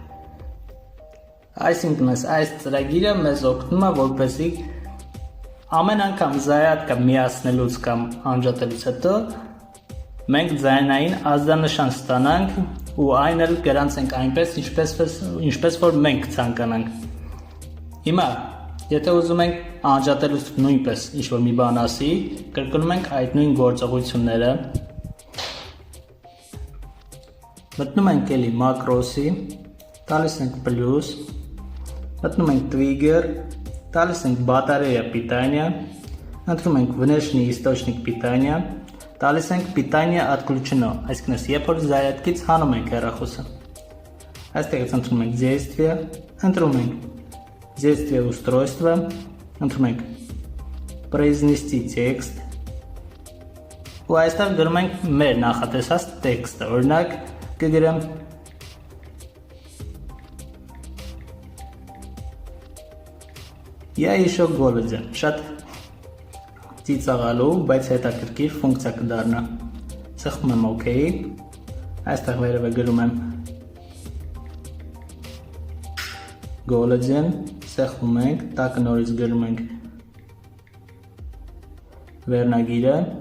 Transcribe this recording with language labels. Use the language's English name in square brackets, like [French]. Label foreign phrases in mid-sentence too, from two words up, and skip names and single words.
[Armenian] Այսինքն այս ծրագիրը մեզ օգնում է, որպեսզի ամեն անգամ զարյատկա միացնելուց կամ անջատելուց հետո մենք ձայնային ազդանշան ստանանք ու այն էլ գրանցենք այնպես, ինչպես որ մենք ցանկանանք։ Հիմա, եթե ուզում ենք անջատելուց նույնպես ինչ-որ մի բան ասի, կրկնում ենք այդ նույն գործողությունները, մտնում ենք էլի մակրոսի, տալիս ենք պլյուս, մտնում ենք trigger, տալիս ենք [Russian] բատարեя питания, [Armenian] ընտրում ենք [Russian] внешний источник питания, [Armenian] տալիս ենք [Russian] питание отключено, [Armenian] այսինքն երբ որ զարյատկից հանում ենք հեռախոսը։ Այստեղից ընտրում ենք действие, ընտրում ենք [Russian] действие устройства, [Armenian] ընտրում ենք [Russian] произнести текст, [Armenian] ու այստեղ գրում ենք մեր նախատեսած տեքստը, օրինակ կգրեմ [Russian] Я еще голоден, [Armenian] շատ ծիծաղալու, բայց հետաքրքիր ֆունկցիա կդառնա։ Սեղմում եմ OK, այստեղ վերևը գրում եմ голоден, սեղմում ենք, տակը նորից գրում ենք վերնագիրը,